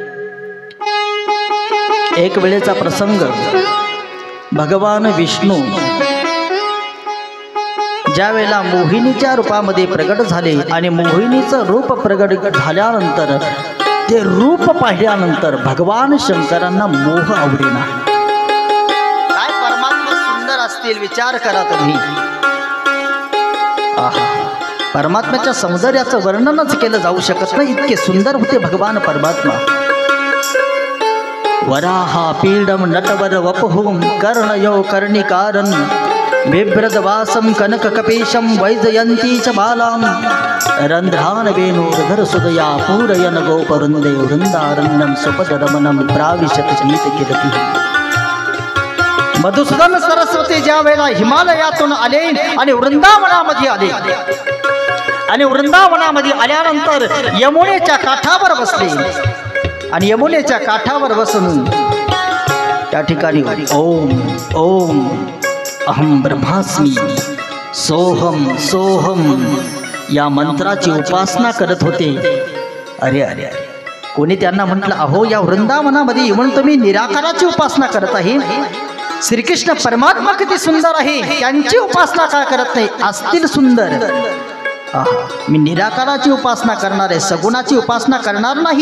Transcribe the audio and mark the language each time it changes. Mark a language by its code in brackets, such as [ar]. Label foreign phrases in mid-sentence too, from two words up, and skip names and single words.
[mr] एक वेळेचा प्रसंग, भगवान विष्णू ज्या वेळेला मोहिनीच्या रूपामध्ये प्रगट झाले आणि मोहिनीचं रूप प्रगट झाल्यानंतर ते रूप पाहिल्यानंतर भगवान शंकरांना मोह आवडेना. काय परमात्मा सुंदर असतील, विचार करा तुम्ही. परमात्म्याच्या सौंदर्याचं वर्णनच केलं जाऊ शकत नाही, इतके सुंदर होते भगवान परमात्मा. [sa] वराहा पीडम नटवर वपुहुम कर्णयो कर्णिकारं बिभ्रदवासं कनककपीशं वैजयन्ती च बालां रन्ध्रान् वेणुर्धर सुदया पूरयन् गोपवृन्दे वृन्दारण्यं सुपदरमणं प्राविशत गीतकीर्तिः. [mr] मधुसूदन सरस्वती ज्या वेळेला हिमालयातून आले आणि वृंदावनामध्ये आले आणि वृंदावनामध्ये आल्यानंतर यमुनेच्या काठावर बसले आणि यमुनेच्या काठावर बसून त्या ठिकाणी [sa] ओम ओम अहम ब्रह्मास्मी सोहम सोहम [mr] या मंत्राची उपासना करत होते. अरे अरे अरे, कोणी त्यांना म्हटलं, अहो या वृंदावनामध्ये येऊन तुम्ही निराकाराची उपासना करत आहे. श्रीकृष्ण परमात्मा किती सुंदर आहे, त्यांची उपासना का करत नाही? असतील सुंदर. मी निराकाराची उपासना करणार आहे, सगुणाची उपासना करणार नाही.